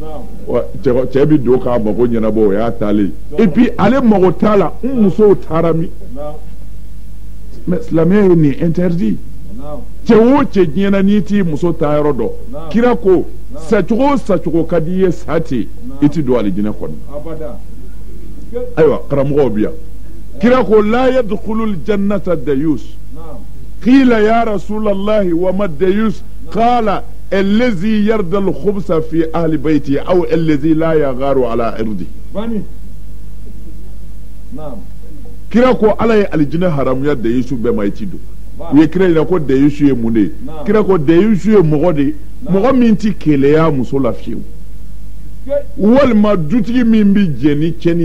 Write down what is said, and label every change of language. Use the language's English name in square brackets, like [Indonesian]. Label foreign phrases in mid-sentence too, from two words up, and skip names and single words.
[Bambara] cɛ bɛ don k'a mago ɲɛnabɔ o y'a taalen [French] et puis [Bambara] ale mago t'a la n musow taara min mais silamɛya ye nin interdit cɛ o cɛ diɲɛ na n'i t'i muso ta yɔrɔ dɔn kira ko sacogo o sacogo ka di i ye sa ten i tɛ don alijinɛ kɔnɔ ayiwa karamɔgɔw bi yan kira ko [Arabic] لا يدخل الجنة ديوث قيل يا رسول الله وما ديوث قال الذي يرضى الخبث في أهل بيتي أو الذي لا يغار على عرضي [Bambara] kira ko ala ye alijinɛ haramuya dayusu bɛɛ ma i ti don u ye kira yira ko dayusu ye mun de ye kira ko dayusu ye mɔgɔ de ye mɔgɔ min ti keleya muso la fiyewu walima dutigi min bi jɛ ni cɛni